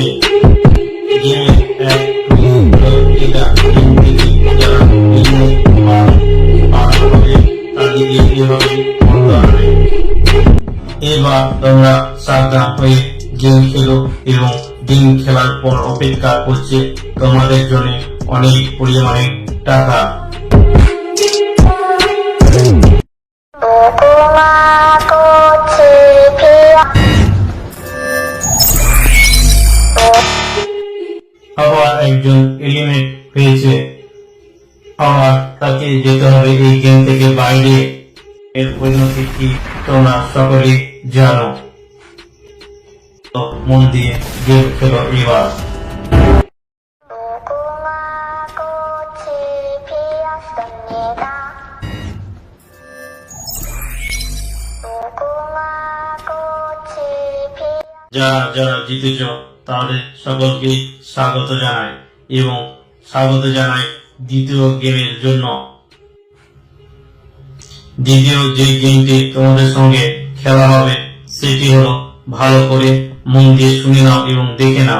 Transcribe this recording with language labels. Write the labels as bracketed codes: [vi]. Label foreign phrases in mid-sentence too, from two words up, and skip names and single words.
[bn] গেমের এক হলো এটা, গেম থেকে যারা এলিমেন্ট বা পার হবে তাদেরকে এভাবে বলতে হবে। এবার তোমরা সাবধান হয়ে গেম খেলো এবং গেম খেলার পর অপেক্ষা করছে তোমাদের জন্য অনেক পরিমাণে টাকা। [ko] 무궁화 꽃이 피어 [bn] আবার একজন এলিমেন্ট হয়েছে, আবার তাকে যেতে হবে এই গেম থেকে বাইরে। এর পরিণতি কি তোমরা সকলে জানো। তো মন দিয়ে গেম খেলো এবার। [ko] 무궁화 꽃이 피었습니다. 무궁화 꽃이 피었습니다. [bn] যারা যারা জিতেছ তাদের সকলকে স্বাগত জানাই এবং স্বাগত জানাই দ্বিতীয় গেমের জন্য। দ্বিতীয় যে গেমটি তোমাদের সঙ্গে খেলা হবে সেটি হলো, ভালো করে মন দিয়ে শুনে নাও এবং দেখে নাও।